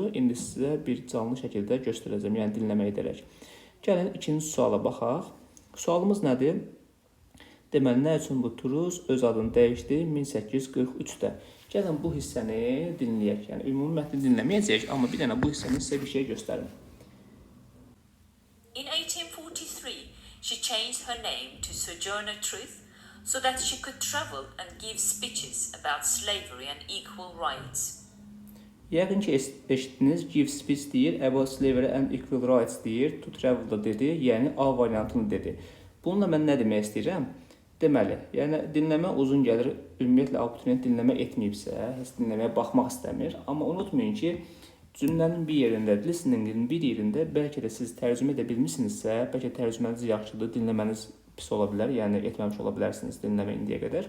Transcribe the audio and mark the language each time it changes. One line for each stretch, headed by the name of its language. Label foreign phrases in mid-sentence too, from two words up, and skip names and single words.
Azerbaijani: İndi sizə bir canlı şəkildə göstərəcəm, yəni dinləmə edərək. Gəlin ikinci suala baxaq. Sualımız nədir? Deməli, nə üçün bu turuz öz adını dəyişdi 1843-də? Gəlin bu hissəni dinləyək. Yəni ümumi mətni dinləməyəcəyik, amma bir dənə bu hissəni sizə bir şey göstərim.
English: In 1843, she changed her name to Sojourner Truth so that she could travel and give speeches about slavery and equal rights.
Azerbaijani: Yəqin ki, eşitdiniz,
English: give speech
Azerbaijani: deyir,
English: about slavery and equal rights
Azerbaijani: deyir,
English: to travel
Azerbaijani: da dedi, yəni A variantını dedi. Bununla mən nə demək istəyirəm? Deməli, yəni dinləmə uzun gəlir, ümumiyyətlə abituriyent dinləmə etməyibsə, heç dinləməyə baxmaq istəmir. Amma unutmayın ki, cümlənin bir yerində, listeningin bir yerində bəlkə də siz tərcümə edə bilmişsinizsə, bəlkə tərcüməniz yaxşıdır, dinləməniz pis ola bilər, yəni etməmiş ola bilərsiniz dinləmə indiyə qədər.